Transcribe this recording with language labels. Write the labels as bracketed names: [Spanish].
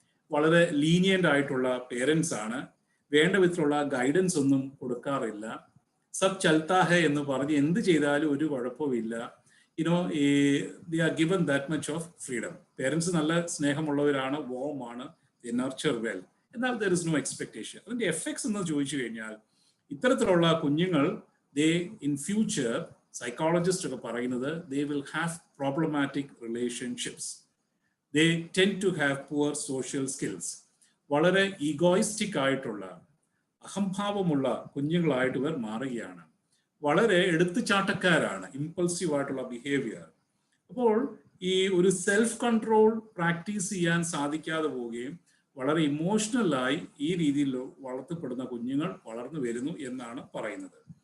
[Malayalam] വളരെ ലീനിയൻ്റ് ആയിട്ടുള്ള പേരൻസ് ആണ്. വേണ്ട വിധത്തിലുള്ള ഗൈഡൻസ് ഒന്നും കൊടുക്കാറില്ല. [Hindi] സബ് ചൽത്താ ഹെ [Malayalam] എന്ന് പറഞ്ഞ് എന്ത് ചെയ്താലും ഒരു കുഴപ്പമില്ല. [English] they are given that much of freedom. [Malayalam] Parents നല്ല സ്നേഹമുള്ളവരാണ്, വോമാണ്, [English] they nurture well. എന്നാൽ there is no expectation. [Malayalam] അതിന്റെ എഫക്ട്സ് എന്ന് ചോദിച്ചു കഴിഞ്ഞാൽ ഇത്തരത്തിലുള്ള കുഞ്ഞുങ്ങൾ [English] in future, [Malayalam] സൈക്കോളജിസ്റ്റ് ഒക്കെ പറയുന്നത് [English] they will have problematic relationships. They tend to have poor social skills. [Malayalam] വളരെ ഈഗോയിസ്റ്റിക് ആയിട്ടുള്ള, അഹംഭാവമുള്ള കുഞ്ഞുങ്ങളായിട്ട് ഇവർ മാറുകയാണ്. വളരെ എടുത്തുചാട്ടക്കാരാണ്, ഇമ്പൾസീവ് ആയിട്ടുള്ള ബിഹേവിയർ. അപ്പോൾ ഈ ഒരു സെൽഫ് കൺട്രോൾ പ്രാക്ടീസ് ചെയ്യാൻ സാധിക്കാതെ പോവുകയും വളരെ ഇമോഷണലായി ഈ രീതിയിൽ വളർത്തപ്പെടുന്ന കുഞ്ഞുങ്ങൾ വളർന്നു വരുന്നു എന്നാണ് പറയുന്നത്.